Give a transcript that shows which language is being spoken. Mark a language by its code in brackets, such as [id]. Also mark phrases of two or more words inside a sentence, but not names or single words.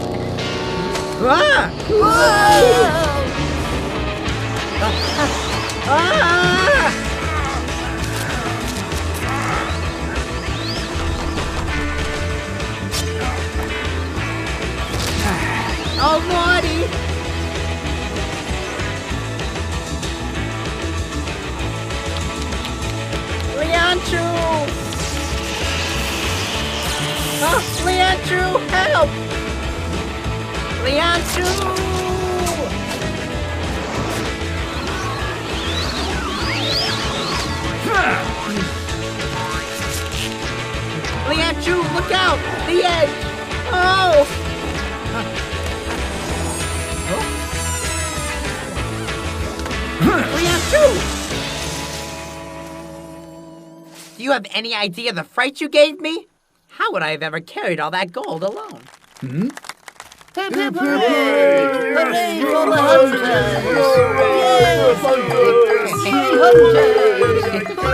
[en] Ah! Oh, Lordy! Lian-Chu! Oh, Lian-Chu, help! Lian-Chu! Lian-Chu, look out! The edge! Oh! Lian-Chu! Do you have any idea the fright you gave me? How would I have ever carried all that gold alone? Hip hip hooray! Hooray for the hunters! Yes! Hunters!